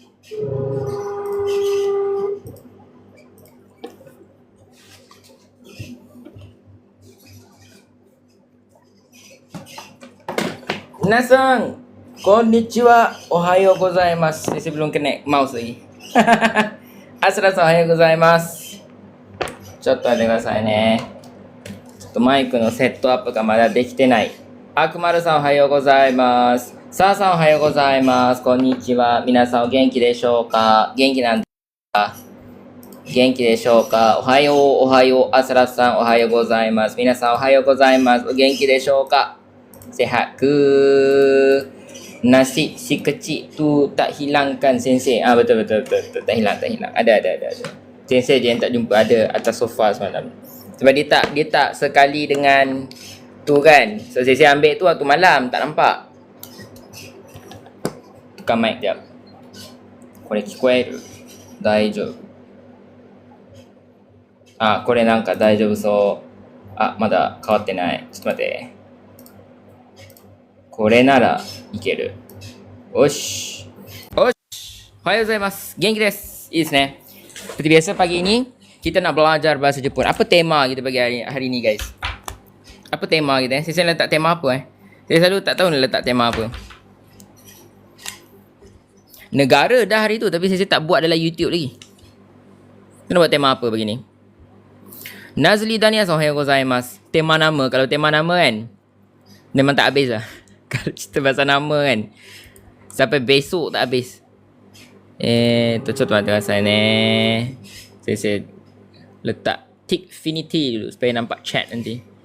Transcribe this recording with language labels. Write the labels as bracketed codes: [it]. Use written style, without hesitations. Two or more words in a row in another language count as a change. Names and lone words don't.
[ja] 皆さん、こんにちは。おはようございます。 [ms] Saya belum connect mouse lagi. Assalamualaikum, [ja] おはようございます。ちょっと待ってくださいね。ちょっとマイクのセットアップがまだできてない。あくまるさんおはようございます。さあさんおはようございます。こんにちは。皆さんお元気でしょうか？元気なんですか？元気でしょうか？おはよう、おはよう。あすらさんおはようございます。皆さんおはようございます。お元気でしょうか ？ [ms] Sehat ke? Nasi si kecil tu tak hilangkan sensei. Betul. Tak hilang. Ada. Sensei je yang tak jumpa ada atas sofa semalam. Sebab dia tak sekali dengan tu kan. So sensei ambil tu waktu malam, tak nampak. Tukar mic jap. [ja] これ聞こえる? Daijoubu. これなんか大丈夫そう。まだ変わってない。ちょっと待って。これならいける。よし。おはようございます。元気です。いいですね。 [ms] Seperti biasa pagi ini kita nak belajar bahasa Jepun. Apa tema kita bagi hari ni guys? Apa tema kita? Saya letak tema apa Saya selalu tak tahu nak letak tema apa. Negara dah hari tu tapi saya tak buat dalam YouTube lagi. Kita nak buat tema apa begini? Nazli Danias, [ja] おはようございます. [ms] Tema nama. Kalau tema nama kan memang tak habis lah. Kalau cerita pasal nama kan sampai besok tak habis. Coba saya ni. Saya letak Tickfinity dulu supaya nampak chat nanti.